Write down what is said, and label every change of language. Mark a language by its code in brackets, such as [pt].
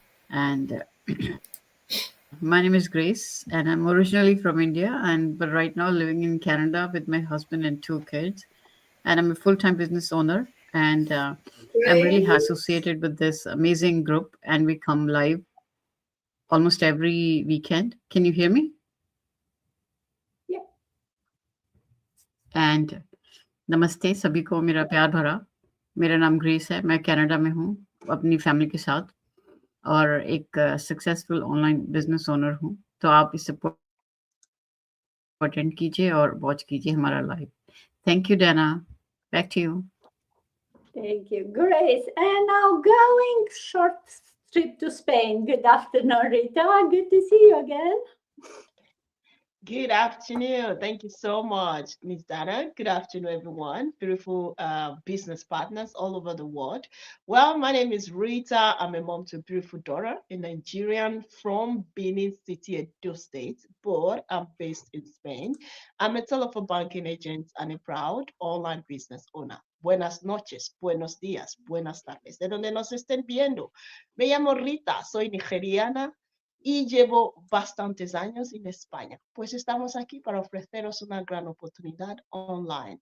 [en] And my name is Grace, and I'm originally from India, but right now living in Canada with my husband and two kids. And I'm a full-time business owner, and I'm really associated with this amazing group. And we come live almost every weekend. Can you hear me? Yeah. [hi] And नमस्ते सभी को मेरा प्यार भरा। मेरा नाम grace है, मैं कनाडा में हूँ अपनी फैमिली के साथ और एक सक्सेसफुल ऑनलाइन बिजनेस ओनर हूँ। तो आप इसे अटेंड कीजिए और वॉच कीजिए हमारा live. [en] Thank you Dana, back to you. Thank you, Grace. And now going short trip to Spain. Good afternoon, Rita. Good to see you again. Good afternoon. Thank you so much, Ms. Dana. Good afternoon, everyone. Beautiful business partners all over the world. Well, my name is Rita. I'm a mom to a beautiful daughter, a Nigerian from Benin City, Edo State, but I'm based in Spain. I'm a telephone banking agent and a proud online business owner. [es] Buenas noches, buenos días, buenas tardes. De donde nos estén viendo. Me llamo Rita, soy nigeriana y llevo bastantes años en España. Pues estamos aquí para ofreceros una gran oportunidad online.